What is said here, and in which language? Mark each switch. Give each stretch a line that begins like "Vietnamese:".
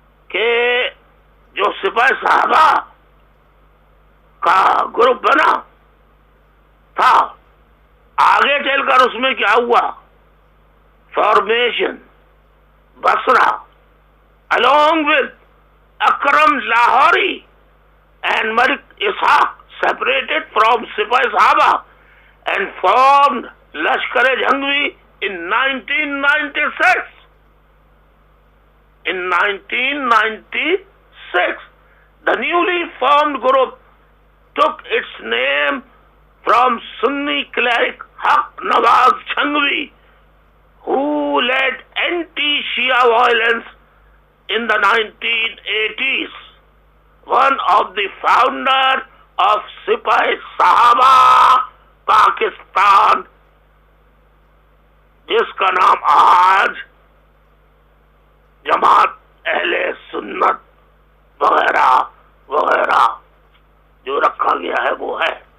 Urdu: کہ جو سپاہی صحابہ کا گروپ بنا تھا، آگے چل کر اس میں کیا ہوا؟ Formation Basra
English: along with Akram Lahori and Malik Ishaq separated from Sipahi Sahaba and formed Lashkar-e-Jhangvi in 1996. In 1996, the newly formed group took its name from Sunni cleric Haq Nawaz Jhangvi, who led anti-Shia violence in the 1980s. One of the founders of Sipahi Sahaba Pakistan,
Urdu: جس کا نام آج جماعت اہل سنت وغیرہ وغیرہ جو رکھا گیا ہے وہ ہے.